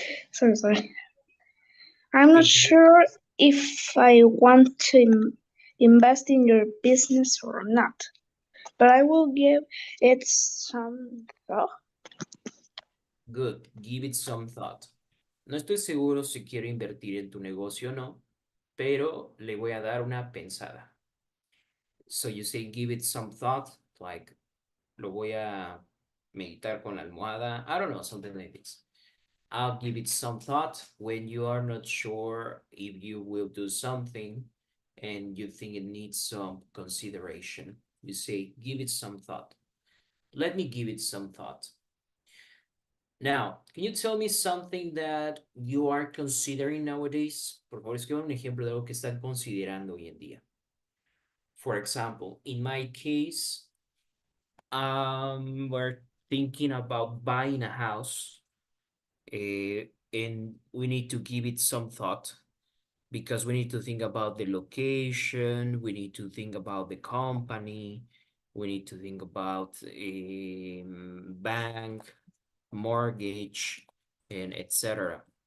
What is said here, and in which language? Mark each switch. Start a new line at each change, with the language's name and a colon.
English: Sorry. I'm not sure if I want to invest in your business or not, but I will give it some thought. Good, give it some thought.
Spanish: No estoy seguro si quiero invertir en tu negocio o no, pero le voy a dar una pensada.
English: So you say give it some thought, like
Spanish: lo voy a meditar con la almohada.
English: I don't know, something like this. I'll give it some thought when you are not sure if you will do something and you think it needs some consideration. You say, give it some thought. Let me give it some thought. Now, can you tell me something that you are considering nowadays?
Spanish: Por favor, escriban un ejemplo de algo que están considerando hoy en día.
English: For example, in my case, we're thinking about buying a house. And we need to give it some thought because we need to think about the location, we need to think about the company, we need to think about a bank, mortgage, and etc.